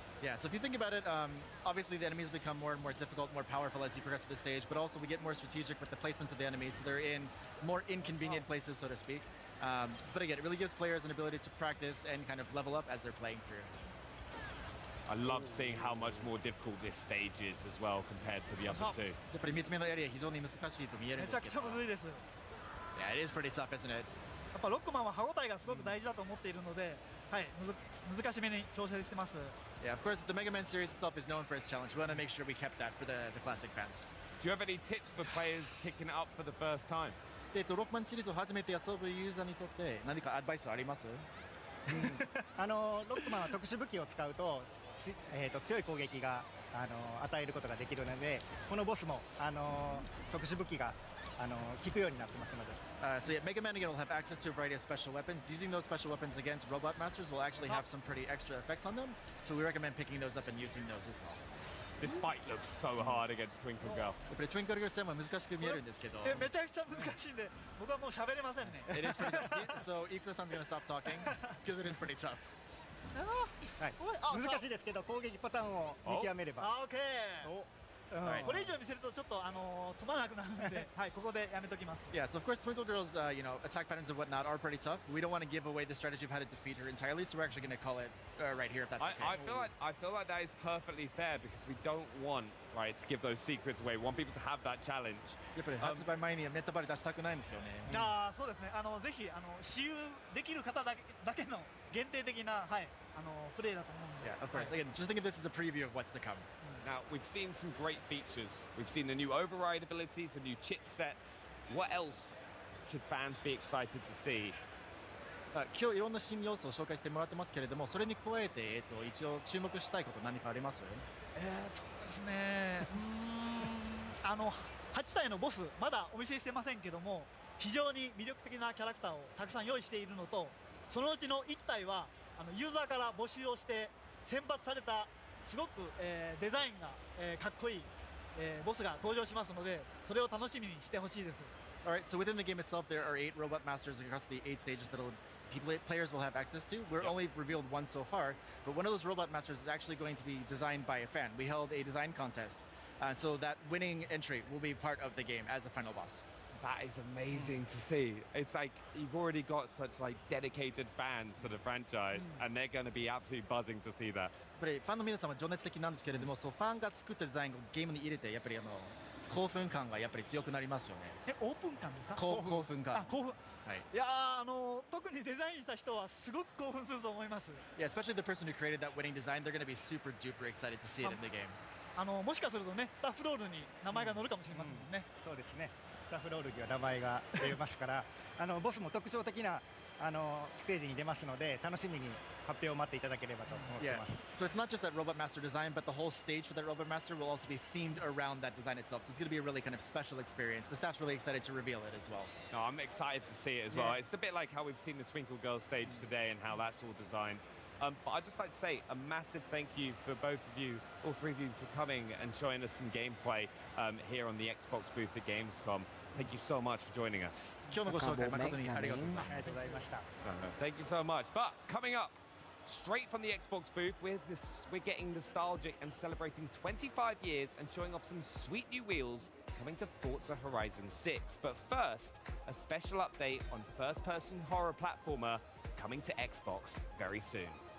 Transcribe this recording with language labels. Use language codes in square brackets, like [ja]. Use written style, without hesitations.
[en] Yeah, so if you think about it, obviously the enemies become more and more difficult, more powerful as you progress through the stage, but also we get more strategic with the placements of the enemies, so they're in more inconvenient places, so to speak. But again, it really gives players an ability to practice and kind of level up as they're playing through. I love seeing how much more difficult this stage is as well compared to the other two. [ja] やっぱり3つ目のエリア非常に難しいと見えるんですけど。めちゃくちゃむずいです。 [en] Yeah, it is pretty tough, isn't it? [ja] やっぱロックマンは歯応えがすごく大事だと思っているので、はい、難しめに調整してます。 [en] Yeah, of course, the Mega Man series itself is known for its challenge. We want to make sure we kept that for the classic fans. Do you have any tips for players picking it up for the first time? [ja] 6万シリーズを初めて遊ぶユーザーにとって何かアドバイスあります？ロックマンは特殊武器を使うと、強い攻撃が与えることができるので、このボスも特殊武器が効くようになってますので。 [en] So yeah, Mega Man again will have access to a variety of special weapons. Using those special weapons against Robot Masters will actually have some pretty extra effects on them. So we recommend picking those up and using those as well. This fight looks so hard against Twinkle Girl. [ja] やっぱり Twinkle Girl 戦は難しく見えるんですけど。めちゃくちゃ難しいんで、僕はもう喋れませんね。 [en] It is pretty tough. So Ikuta-san's gonna stop talking because it is pretty tough. [ja] はい、難しいですけど攻撃パターンを見極めれば。オッケー。これ以上見せるとちょっとつまらなくなるので、はい、ここでやめときます。 [en] Yeah, so of course Twinkle Girl's attack patterns and whatnot are pretty tough. We don't want to give away the strategy of how to defeat her entirely, so we're actually going to call it right here if that's okay. I feel like that is perfectly fair because we don't want to give those secrets away. We want people to have that challenge. [ja] やっぱり発売前にはメタバレ出したくないんですよね。そうですね。ぜひ私有できる方だけの限定的なプレイだと思うので。 [en] Yeah, of course. Again, just think of this as a preview of what's to come. Now, we've seen some great features. We've seen the new override abilities, the new chipsets. What else should fans be excited to see? [ja] 今日いろんな新要素を紹介してもらってますけれども、それに加えて、一応注目したいこと何かあります？そうですね。 8体のボスまだお見せしてませんけども、非常に魅力的なキャラクターをたくさん用意しているのと、そのうちの1体はユーザーから募集をして選抜されたすごく、デザインが、かっこいい、ボスが登場しますので、それを楽しみにしてほしいです。 [en] Alright, so within the game itself, there are 8 robot masters across the 8 stages that players will have access to. We're only revealed one so far, but one of those robot masters is actually going to be designed by a fan. We held a design contest, so that winning entry will be part of the game as a final boss. That is amazing to see. It's like you've already got such dedicated fans to the franchise, and they're going to be absolutely buzzing to see that. [ja] やっぱりファンの皆さんは情熱的なんですけれども、そうファンが作ったデザインをゲームに入れてやっぱり興奮感がやっぱり強くなりますよね。オープン感ですか？興奮感。興奮。はい。いや特にデザインした人はすごく興奮すると思います。 [en] Yeah, especially the person who created that winning design, they're going to be super duper excited to see it in the game. [ja] もしかするとね、スタッフロールに名前が載るかもしれませんもんね。そうですね。スタッフロールには名前が出ますから、ボスも特徴的なステージに出ますので、楽しみに発表を待っていただければと思ってます。 [en] So it's not just that Robot Master design, but the whole stage for that Robot Master will also be themed around that design itself. So it's going to be a really kind of special experience. The staff's really excited to reveal it as well. No, I'm excited to see it as well. It's a bit like how we've seen the Twinkle Girl stage today and how that's all designed. But I'd just like to say a massive thank you for both of you, all three of you, for coming and showing us some gameplay here on the Xbox booth at Gamescom. Thank you so much for joining us. [ja] 今日のご紹介誠にありがとうございました。 [en] Thank you so much. But coming up, straight from the Xbox booth, we're getting nostalgic and celebrating 25 years and showing off some sweet new wheels coming to Forza Horizon 6. But first, a special update on first-person horror platformer coming to Xbox very soon.